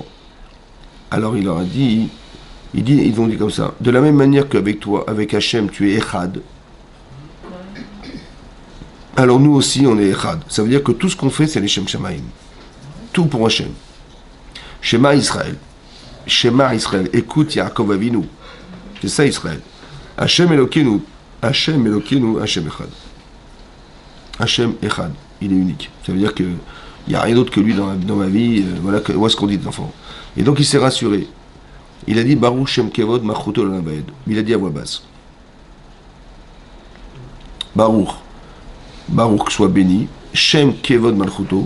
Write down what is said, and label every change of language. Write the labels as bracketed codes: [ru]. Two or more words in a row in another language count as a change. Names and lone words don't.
[fr] Alors, il leur a dit, ils ont dit comme ça, de la même manière qu'avec toi, avec Hachem, tu es Echad. Alors, nous aussi, on est Echad. Ça veut dire que tout ce qu'on fait, c'est les [he] שם שמים. [fr] Tout pour Hachem. [he] שמע ישראל. שמע ישראל, [fr] écoute Yaakov Avinu. C'est ça Israël. [he] השם אלוקינו. השם אלוקינו, השם אחד. השם אחד. [fr] Il est unique. Ça veut dire qu'il n'y a rien d'autre que lui dans ma vie. Voilà ce qu'on dit des enfants. Et donc il s'est rassuré. Il a dit [he] ברוך שם כבוד מלכותו לעולם ועד. [fr] Il a dit à voix basse. Baruch. Baruch soit béni. [he] שם כבוד מלכותו.